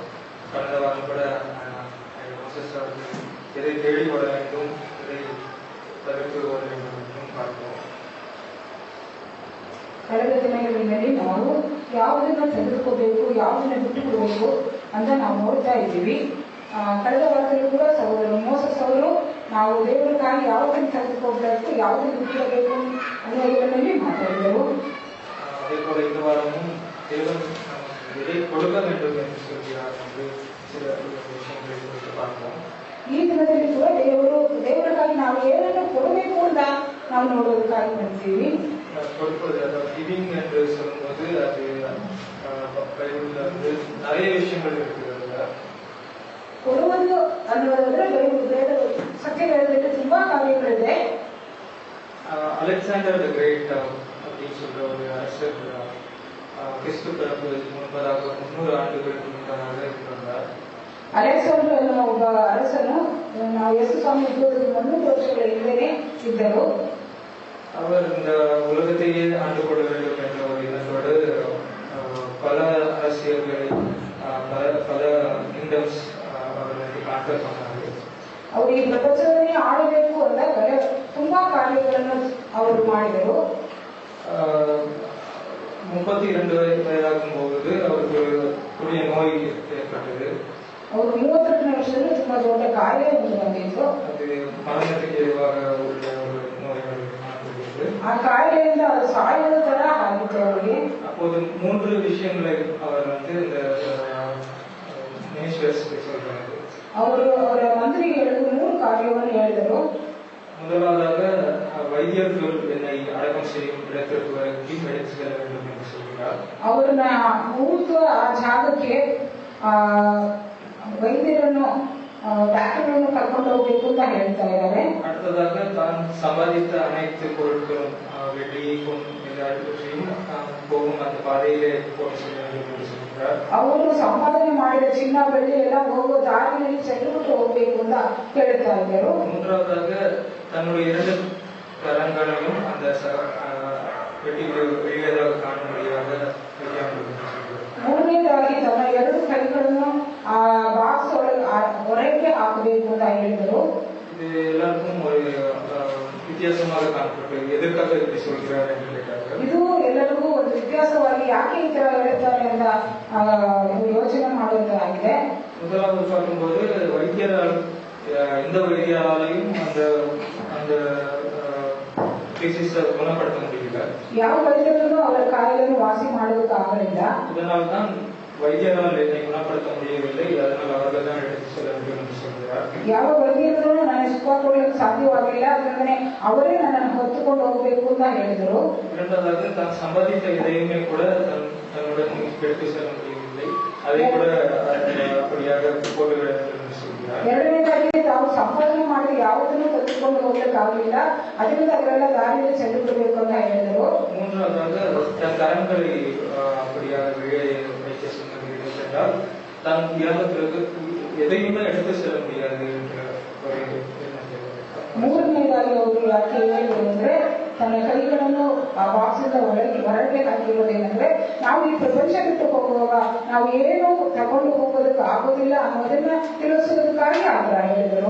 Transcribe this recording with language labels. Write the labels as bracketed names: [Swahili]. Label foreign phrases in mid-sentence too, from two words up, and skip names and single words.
[Tamil] கடந்த வாரம் கூட எதை தேடி வர வேண்டும், இதை தவிர்த்து வர வேண்டும் என்றும் பார்க்கிறோம். [Kannada] ಕಳೆದ ದಿನಗಳಲ್ಲಿ ನಾವು ಯಾವುದನ್ನ ತೆಗೆದುಕೋಬೇಕು, ಯಾವುದನ್ನ ಬಿಟ್ಟು ಬಿಡಬೇಕು ಅಂತ ನಾವು ನೋಡ್ತಾ ಇದ್ದೀವಿ. ಕಳೆದ ವಾರದಲ್ಲಿ ಕೂಡ ಮೋಸಸ್ ಅವರು ನಾವು ದೇವರಿಗಾಗಿ ಯಾವುದನ್ನು ತೆಗೆದುಕೋಬೇಕು, ಯಾವುದನ್ನು ಬಿಟ್ಟಿರಬೇಕು ಅನ್ನೋದರಲ್ಲಿ ಮಾತಾಡಿದರು. [Tamil] அதே போல இந்த வாரமும் தேவன் எதை கொடுக்க வேண்டும் என்று சொல்கிறார் என்று சில விஷயங்களை குறித்து பார்க்கிறோம். [Kannada] ಈ ದಿನದಲ್ಲಿ ಕೂಡ ದೇವರಿಗಾಗಿ ನಾವು ಏನನ್ನು ಕೊಡಬೇಕು ಅಂತ ನಾವು ನೋಡೋದಕ್ಕಾಗಿ ಬಂದಿದ್ದೀವಿ. [Tamil] கொடுப்பது, அதாவது கிவிங் என்று சொல்லும்போது அது பைபிள்ல வந்து நிறைய விஷயங்கள் இருக்குது. [Kannada] ಕೊಡುವುದು ಅನ್ನೋದಾದ್ರೆ ಸತ್ಯ ಹೇಳೋದಕ್ಕೆ ತುಂಬಾ ಕಾರ್ಯಗಳಿದೆ. [Tamil] அலெக்சாண்டர் தி கிரேட் அப்படின்னு சொல்ற ஒரு அரசர் கிறிஸ்து பிறப்பு முன்பதாக 300 ஆண்டுகளுக்கு முன்பதாக இருந்தார். [Kannada] ಅಲೆಕ್ಸಾಂಡರ್ ಅನ್ನೋ ಒಬ್ಬ ಅರಸನು ನಾವು ಯೇಸು ಸ್ವಾಮಿ ಇದ್ದೋದಕ್ಕೆ 300 ವರ್ಷಗಳ ಹಿಂದೆನೇ ಇದ್ದರು. [Tamil] அவர் இந்த உலகத்தையே ஆண்டு கொள்ள வேண்டும் என்ற ஒரு எண்ணத்தோடு பல அரசியல்களை பல கிங்டம்ஸ் அவர்களுக்கு கான்டர் பண்ணார்கள். [Kannada] ಅವರು ಈ ಪ್ರಪಂಚವನ್ನೇ ಆಳಬೇಕು ಅಂತ ತುಂಬಾ ಕಾರ್ಯಗಳನ್ನು ಅವರು ಮಾಡಿದರು. [Tamil] 32 வயதாகும் போது அவருக்கு கொடிய நோய் ஏற்பட்டது. [Kannada] ಅವರು 32 ವರ್ಷದಲ್ಲಿ ತುಂಬಾ ದೊಡ್ಡ ಕಾಯಿಲೆ ಬಂದಿತ್ತು. [Tamil] அது மரணத்துக்கு ஏதுவாக உள்ள ஒரு நோய்கள். [Kannada] ಆ ಕಾಯಿಲೆಯಿಂದ ಅದು ಸಾಯುವ ತರ ಆಗಿತ್ತು ಅವರಿಗೆ. [Tamil] அப்போது 3 விஷயங்களை அவர் வந்து இந்த மினிஸ்டர்ஸ் சொல்றாங்க. [Kannada] ಅವರ ಮಂತ್ರಿಗೆ 3 ಕಾರ್ಯವನ್ನು ಹೇಳಿದರು. [Tamil] முதலாவதாக வைத்தியர்கள் என்னை அடக்கம் செய்யும் இடத்திற்கு வரைக்கும் எடுத்து செல்ல வேண்டும் என்று சொல்கிறார். [Kannada] ಅವ್ರನ್ನ ಊಟ ಆ ಜಾಗಕ್ಕೆ ವೈದ್ಯರನ್ನು ಡಾಕ್ಟರ್ಗಳನ್ನು ಕರ್ಕೊಂಡು ಹೋಗ್ಬೇಕು ಅಂತ ಹೇಳ್ತಾ ಇದ್ದಾರೆ. [Tamil] அடுத்ததாக தான் சம்பாதித்த அனைத்து பொருட்களும் வெள்ளி எல்லாவற்றையும் போகும் அந்த பாதையிலே போக சொல்ல வேண்டும் என்று சொல்கிறார். [Kannada] ಅವರು ಸಂಪಾದನೆ ಮಾಡಿದ ಚಿನ್ನ ಬೆಳ್ಳಿ ಎಲ್ಲ ಹೋಗುವ ದಾರಿಯಲ್ಲಿ ಚೆಲ್ಲುಬಿಟ್ಟು ಹೋಗ್ಬೇಕು ಅಂತ ಹೇಳ್ತಾ ಇದ್ದರು. [Tamil] மூன்றாவதாக தன்னுடைய 2 கரங்களையும் அந்த வெளியதாக காணும்படியாக [Kannada] ಮೂರನೇದಾಗಿ ತನ್ನ 2 ಕೈಗಳನ್ನು ಆ ಬಾಕ್ಸ್ ಹೊರಗೆ ಹಾಕಬೇಕು ಅಂತ ಹೇಳಿದರು. [Tamil] இது எல்லாருக்கும் ஒரு வித்தியாசமாக காணப்பட்டது. எதற்காக இப்படி சொல்கிறார் என்று கேட்டார்கள். [Kannada] ಇದು ಎಲ್ಲರಿಗೂ ಒಂದು ವ್ಯತ್ಯಾಸವಾಗಿ ಯಾಕೆ ಈ ತರ ಹೇಳ್ತಾರೆ ಅಂತ ಯೋಚನೆ ಮಾಡುವುದಾಗಿದೆ. [Tamil] முதலாவது பார்க்கும்போது வைத்தியரால் எந்த வைத்தியராலையும் அந்த டிசீஸை குணப்படுத்த முடியல. [Kannada] ಯಾವ ವೈದ್ಯರನ್ನು ಅವರ ಕಾಯಿಲೆಯನ್ನು ವಾಸಿ ಮಾಡೋದಕ್ಕೆ ಆಗಲಿಲ್ಲ. [Tamil] இதனால் தான் வைத்தியரால் என்னை குணப்படுத்த முடியவில்லை, அதனால் அவர்கள் தான் எடுத்து செல்ல வேண்டும் என்று சொல்கிறார். [Kannada] ಯಾವ ವೈದ್ಯರನ್ನು ನನಗೆ ಸುಖ ಕೊಡಲಿಕ್ಕೆ ಸಾಧ್ಯವಾಗಿಲ್ಲ, ಅದರಿಂದನೇ ಅವರೇ ನನ್ನನ್ನು ಹೊತ್ತುಕೊಂಡು ಹೋಗಬೇಕು ಅಂತ ಹೇಳಿದರು. [Tamil] இரண்டாவது தான் சம்பாதித்த எதையுமே கூட தன்னுடன் எடுத்து செல்ல முடியவில்லை, அதை கூட அப்படியாக போட்டு விட வேண்டும் என்று சொல்கிறார். [Kannada] ಎರಡನೇದಾಗಿ ತಾವು ಸಂಪಾದನೆ ಮಾಡಿ ಯಾವುದನ್ನು ತೆಗೆದುಕೊಂಡು ಹೋಗ್ಲಿಕ್ಕೆ ಆಗಲಿಲ್ಲ, ಅದರಿಂದ ಅವರೆಲ್ಲ ದಾರಿಯಲ್ಲಿ ಚೆಲ್ಲು ಬಿಡಬೇಕು ಅಂತ ಹೇಳಿದರು. [Tamil] மூன்றாவது தன் கரங்களை அப்படியாக வைக்க சொன்னது என்றால் தான் இறந்த பிறகு எதையுமே எடுத்து செல்ல முடியாது என்ற ஒரு [Kannada] ಮೂರನೇದಾಗಿ ಅವರು ಯಾಕೆ ಹೇಳಿದ್ರು ಅಂದ್ರೆ ತನ್ನ ಕೈಗಳನ್ನು ಆ ಬಾಕ್ಸಿಂದ ಹೊರಗೆ ಹಾಕಿರೋದೇನೆಂದ್ರೆ ನಾವು ಈ ಪ್ರಪಂಚ ಬಿಟ್ಟು ಹೋಗುವಾಗ ನಾವು ಏನು ತಗೊಂಡು ಹೋಗೋದಕ್ಕೆ ಆಗೋದಿಲ್ಲ ಅನ್ನೋದನ್ನ ತಿಳಿಸೋದಕ್ಕಾಗಿ ಆತರ ಹೇಳಿದರು.